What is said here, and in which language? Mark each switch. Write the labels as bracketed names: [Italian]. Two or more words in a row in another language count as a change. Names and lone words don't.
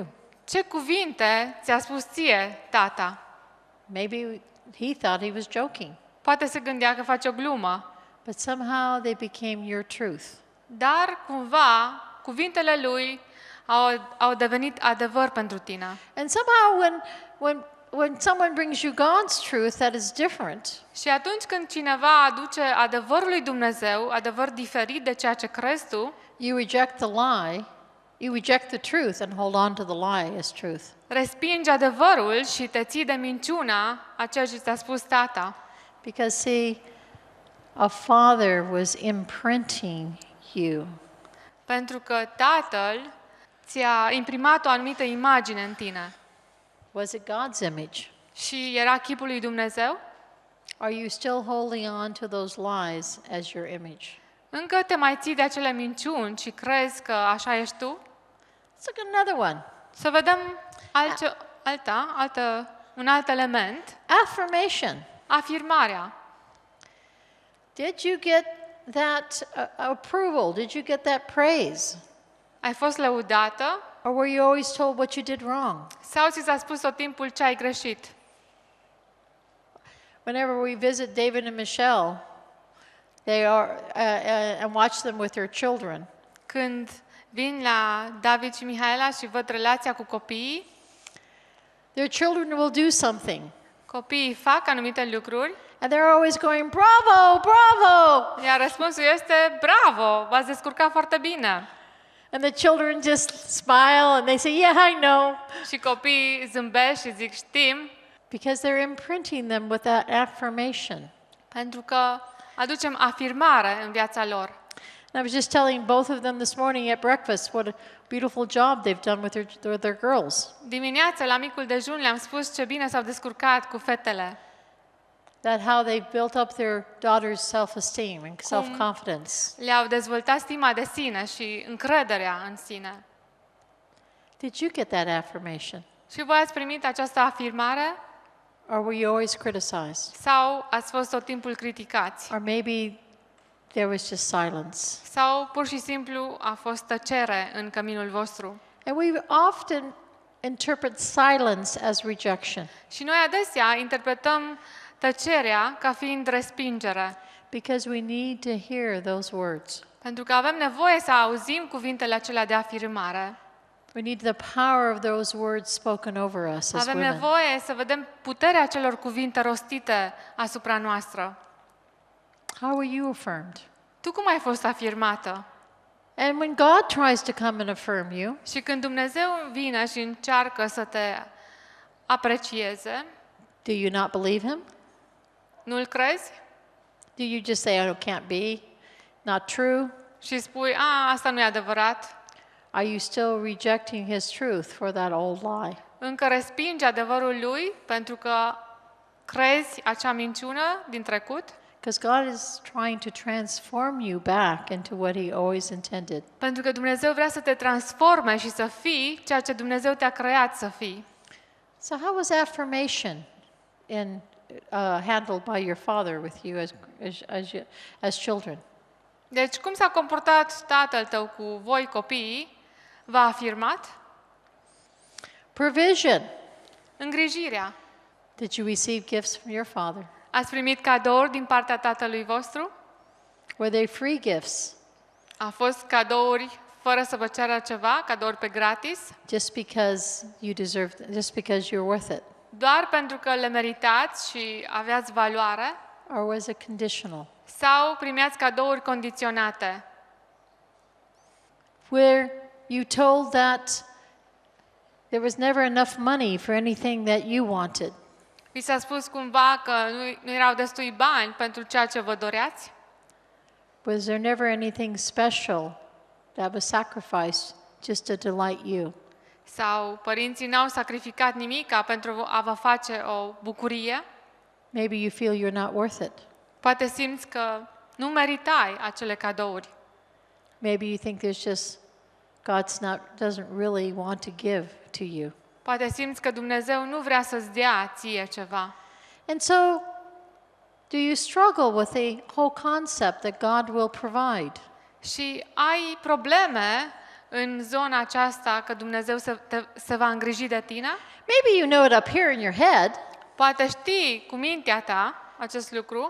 [Romanian] Ce cuvinte ți-a spus ție, tata? [English] Maybe he thought he was joking, [Romanian] Poate se gândea că face o glumă, [English] but somehow they became your truth. [Romanian] dar cumva cuvintele lui au devenit adevăr pentru tine. [English] And somehow when someone brings you God's truth, that is different. [Romanian] Și atunci când cineva aduce adevărul lui Dumnezeu, adevăr diferit de ceea ce crezi tu, [English] You reject the lie, you reject the truth and hold on to the lie as truth. [Romanian] respingi adevărul și te ții de minciuna a ceea ce ți-a spus tata. [English] Because see, a father was imprinting you. [Romanian] Pentru că tatăl ți-a imprimat o anumită imagine în tine. [English] Was it God's image? [Romanian] Și era chipul lui Dumnezeu? [English] Are you still holding on to those lies as your image? [Romanian] Încă te mai ții de acele minciuni și crezi că așa ești tu? [English] Let's look at another one. [Romanian] Să vedem un alt element. [English] Affirmation. [Romanian] Afirmarea. [English] Did you get that approval? Did you get that praise? [Romanian] Ai fost lăudată [English] Or were you always told what you did wrong? [Romanian] sau ți s-a spus tot timpul ce ai greșit? [English] Whenever we visit David and Michelle, they are and watch them with their children, [Romanian] Când vin la David și Mihaela și văd relația cu copiii, [English] their children will do something, [Romanian] copiii fac anumite lucruri, [English] and they're always going, "Bravo, bravo!" [Romanian] iar răspunsul este bravo, v-ați descurcat foarte bine. [English] And the children just smile and they say, "Yeah, I know," [Romanian] Și copiii zâmbesc și zic știm, [English] because they're imprinting them with that affirmation. [Romanian] pentru că aducem afirmare în viața lor. [English] And I was just telling both of them this morning at breakfast what a beautiful job they've done with their girls. [Romanian] Dimineața, la micul dejun, le-am spus ce bine s-au descurcat cu fetele. [English] That how they built up their daughter's self-esteem and self-confidence. [Romanian] Le-au dezvoltat stima de sine și încrederea în sine. [English] Did you get that affirmation? [Romanian] Și voi ați primit această afirmare? [English] Or were you always criticized? [Romanian] Sau ați fost tot timpul criticați? [English] Or maybe there was just silence. [Romanian] Sau pur și simplu a fost tăcere în căminul vostru? [English] And we often interpret silence as rejection [Romanian] Și noi adesea interpretăm tăcerea ca fiind respingere, [English] because we need to hear those words. [Romanian] pentru că avem nevoie să auzim cuvintele acelea de afirmare. [English] We need the power of those words spoken over us as [Romanian] Avem [English] women. [Romanian] nevoie să vedem puterea acelor cuvinte rostite asupra noastră. [English] How were you affirmed? [Romanian] Tu cum ai fost afirmată? [English] And when God tries to come and affirm you, [Romanian] Și când Dumnezeu vine și încearcă să te aprecieze, [English] do you not believe him? [Romanian] nu-l crezi? [English] Do you just say, "Oh, can't be, not true"? [Romanian] Și spui, asta nu e adevărat. [English] Are you still rejecting his truth for that old lie? [Romanian] Încă respingi adevărul lui pentru că crezi acea minciună din trecut? [English] Because God is trying to transform you back into what he always intended. [Romanian] Pentru că Dumnezeu vrea să te transforme și să fii ceea ce Dumnezeu te-a creat să fii. [English] So how was affirmation handled by your father with you as children? [Romanian] Deci cum s-a comportat tatăl tău cu voi copiii? V-a afirmat? [English] Provision. [Romanian] Îngrijirea. [English] Did you receive gifts from your father? [Romanian] Ați primit cadouri din partea tatălui vostru? [English] Were they free gifts? [Romanian] A fost cadouri fără să vă ceară ceva, cadouri pe gratis, [English] just because you deserve, just because you're worth it? [Romanian] doar pentru că le meritați și aveați valoare, [English] Or was it conditional? [Romanian] sau primeați cadouri condiționate, [English] Where you told that there was never enough money for anything that you wanted? [Romanian] vi s-a spus cumva că nu erau destui bani pentru ceea ce vă doreați? [English] Was there never anything special that was sacrificed just to delight you? [Romanian] Sau părinții n-au sacrificat nimica pentru a vă face o bucurie? [English] Maybe you feel you're not worth it. [Romanian] Poate simți că nu meritai acele cadouri. [English] Maybe you think there's just doesn't really want to give to you. [Romanian] Poate simți că Dumnezeu nu vrea să-ți dea ție ceva. [English] And so, do you struggle with the whole concept that God will provide? [Romanian] Și ai probleme în zona aceasta că Dumnezeu se va îngriji de tine? [English] Maybe you know it up here in your head, [Romanian] Poate știi cu mintea ta acest lucru,